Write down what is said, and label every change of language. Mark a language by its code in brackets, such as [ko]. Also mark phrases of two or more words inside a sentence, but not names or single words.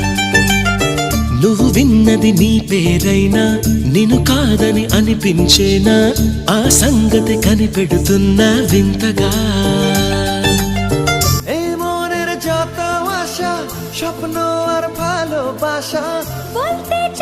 [te] నువ్వు విన్నది నీ పేరైనా నిన్ను కాదని అనిపించేనా, ఆ సంగతి కనిపెడుతున్నా వింతగా. [bn] এই মনের যত আশা স্বপ্ন আর ভালোবাসা বলতে